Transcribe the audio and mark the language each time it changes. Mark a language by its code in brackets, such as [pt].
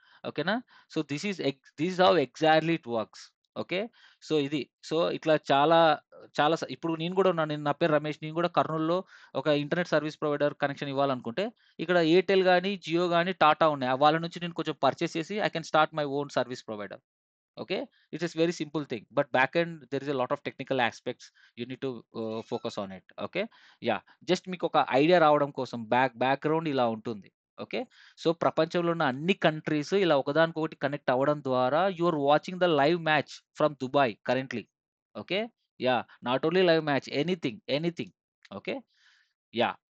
[en] ఓకేనా? So, this is how exactly it works. Okay. So, ఇది. [te] So, ఇట్లా చాలా చాలా ఇప్పుడు నేను కూడా ఉన్నాను. నా పేరు రమేష్. నేను కూడా కర్నూల్‌లో ఒక ఇంటర్నెట్ సర్వీస్ ప్రొవైడర్ కనెక్షన్ ఇవ్వాలనుకుంటే, ఇక్కడ ఎయిర్‌టెల్ గాని, జియో గాని, టాటా ఉన్నాయి. వాళ్ళ నుంచి నేను కొంచెం పర్చేస్ చేసి [en] I can start my own service provider. Okay, it is very simple thing, but back end there is a lot of technical aspects you need to focus on it. [te] Okay, yeah, just మీకు ఒక idea రావడం కోసం background ఇలా ఉంటుంది. Okay. So ప్రపంచంలో ఉన్న అన్ని countries ఇలా ఒకదానికొకటి కనెక్ట్ అవ్వడం ద్వారా [en] You are watching the live match from Dubai currently. Okay. Yeah, not only live match, anything. Okay. Yeah.